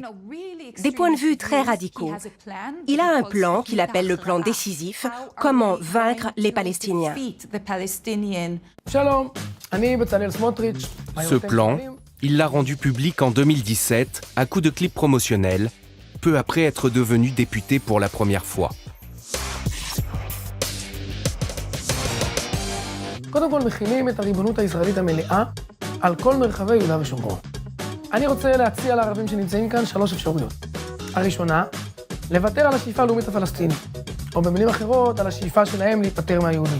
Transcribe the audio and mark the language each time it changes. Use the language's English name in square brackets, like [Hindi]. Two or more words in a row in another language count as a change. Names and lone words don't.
[French] Des points de vue très radicaux. Il a un plan qu'il appelle le plan décisif, comment vaincre les Palestiniens. Ce plan, il l'a rendu public en 2017 à coup de clip promotionnel, peu après être devenu député pour la première fois. [Hebrew] קודם כל מכינים את הריבונות הישראלית המלאה על כל מרחבי יהודה ושומרון. אני רוצה להציע לערבים שנמצאים כאן 3 אפשרויות. הראשונה, לוותר על השאיפה הלאומית הפלסטינית, או במילים אחרות, על השאיפה שלהם להיפטר מהיהודים.